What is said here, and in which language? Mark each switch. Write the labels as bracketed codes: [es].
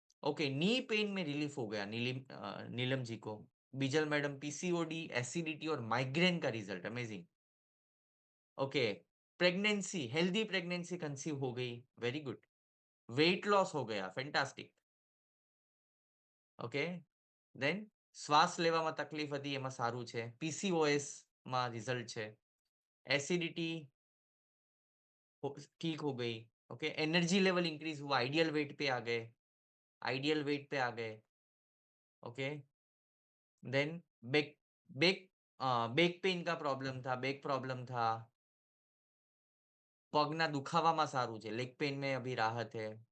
[hi] Okay, knee pain में relief हो गया नीलम जी को। बिजल मैडम पीसीओडी, एसिडिटी और माइग्रेन का result amazing. Okay, pregnancy, healthy pregnancy conceive हो गई, वेरी गुड। वेट लॉस हो गया, फैंटास्टिक। [gu] ओके, देन શ્વાસ લેવામાં તકલીફ હતી એમાં સારું છે. પીસીઓએસ માં રિઝલ્ટ છે. [hi] એસિડિટી ठीक हो गई. ओके, एनर्जी लेवल इंक्रीज हुआ, आइडियल वेट पे आ गए, आइडियल वेट पे आ गए. Okay, then back back back pain का प्रॉब्लम था, बैक प्रॉब्लम था, [gu] પગના દુખાવામાં સારું છે, [hi] લેગ पेन में अभी राहत है.